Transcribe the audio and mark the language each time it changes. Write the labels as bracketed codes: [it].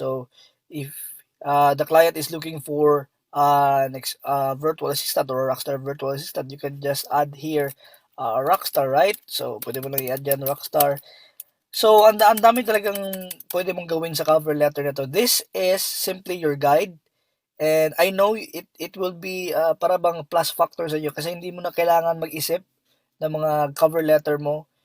[en] So, if the client is looking for next virtual assistant or a rockstar virtual assistant, you can just add here a rockstar, right? [tl] So, pwede mo lang i-add dyan rockstar. So, ang dami talagang pwede mong gawin sa cover letter na to. [en] This is simply your guide. And I know it will be [tl] para bang plus factor sa inyo kasi hindi mo na kailangan mag-isip ng mga cover letter mo.